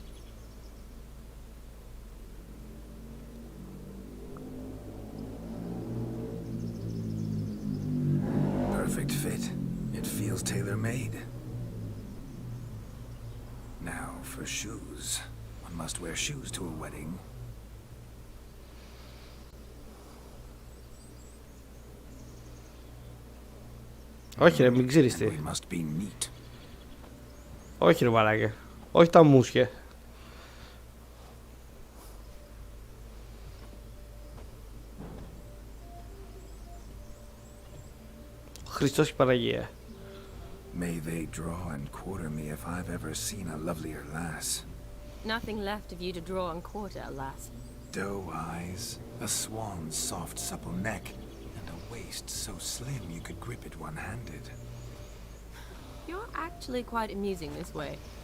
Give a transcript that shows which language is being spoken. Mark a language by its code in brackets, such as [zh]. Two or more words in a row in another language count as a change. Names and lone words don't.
[en] Perfect fit. It feels tailor-made. Now, for shoes. One must wear shoes to a wedding. [el] Όχι ρε, μην ξέρεις τι. [en] We must be neat. [el] Όχι ρε μαλάκα. Όχι τα μουσια. Χριστός και Παναγία. [en] May they draw and quarter me if I've ever seen a lovelier lass. Nothing left of you to draw and quarter, alas. Doe eyes, a swan's soft supple neck, and a waist so slim you could grip it one-handed. You're actually quite amusing this way.